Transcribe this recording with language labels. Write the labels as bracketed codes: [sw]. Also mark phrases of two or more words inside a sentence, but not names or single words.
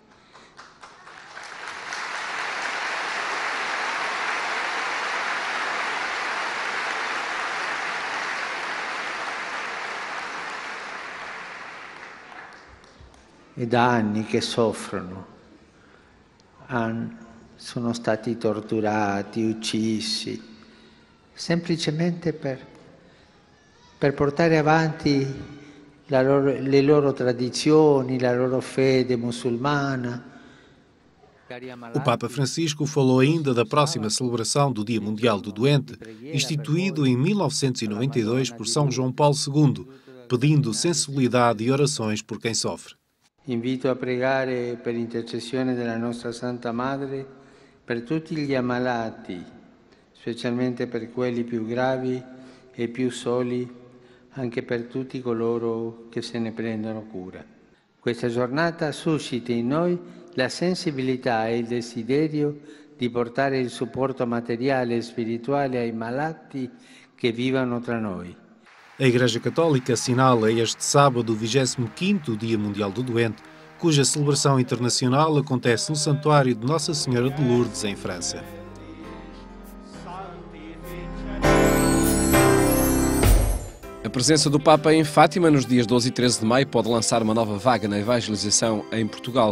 [it] È da anni che soffrono. Sono stati torturati, uccisi, semplicemente per portare avanti le loro tradizioni, la loro fede muçulmana. [pt] O Papa Francisco falou ainda da próxima celebração do Dia Mundial do Doente, instituído em 1992 por São João Paulo II, pedindo sensibilidade e orações por quem sofre. [it] Invito a pregare per intercessione della nostra Santa Madre per tutti gli ammalati, specialmente per quelli più gravi e più soli, anche per tutti coloro che se ne prendono cura. Questa giornata suscita in noi la sensibilità e il desiderio di portare il supporto materiale e spirituale ai malati che vivono tra noi. [pt] A Igreja Católica assinala este sábado o 25º Dia Mundial do Doente, cuja celebração internacional acontece no Santuário de Nossa Senhora de Lourdes, em França. A presença do Papa em Fátima nos dias 12 e 13 de maio pode lançar uma nova vaga na evangelização em Portugal.